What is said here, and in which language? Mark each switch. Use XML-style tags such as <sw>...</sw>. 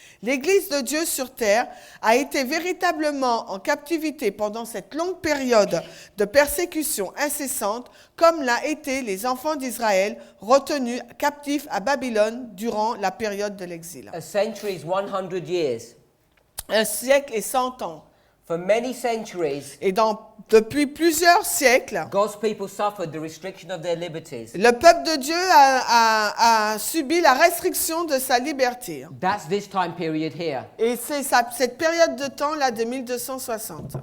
<fr>L'Église de Dieu sur terre a été véritablement en captivité pendant cette longue période de persécution incessante, comme l'a été les enfants d'Israël retenus captifs à Babylone durant la période de l'exil.</fr> <en>A century is 100 years.</en> <fr>Un siècle et 100 ans.</fr> <en>For many centuries,</en> <fr>Et depuis plusieurs siècles,</fr> <en>God's people suffered the restriction of their liberties.</en> <fr>le peuple de Dieu a subi la restriction de sa liberté.</fr> <en>That's this time period here.</en> <fr>Et c'est cette période de temps-là de 1260.</fr>